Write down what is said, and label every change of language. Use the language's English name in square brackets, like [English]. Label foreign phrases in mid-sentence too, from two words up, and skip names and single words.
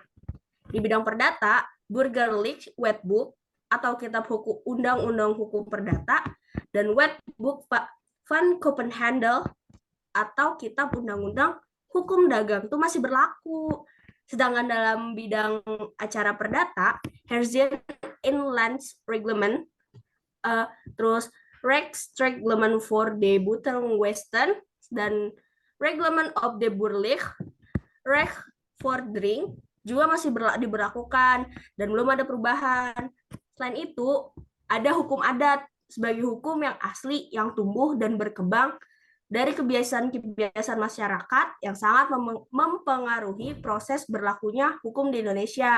[Indonesian] Di bidang perdata, Burgerlijk Wetboek atau kitab hukum undang-undang hukum perdata dan Wetboek van Kopenhandel atau kitab undang-undang hukum dagang itu masih berlaku. Sedangkan dalam bidang acara perdata, Herzien Inlands Reglement, terus Rechtsreglement voor de Buitenwesten, dan Reglement of the Burgerlijk Rechtvordering juga masih diberlakukan dan belum ada perubahan. Selain itu, ada hukum adat sebagai hukum yang asli yang tumbuh dan berkembang dari kebiasaan-kebiasaan masyarakat yang sangat mempengaruhi proses berlakunya hukum di Indonesia.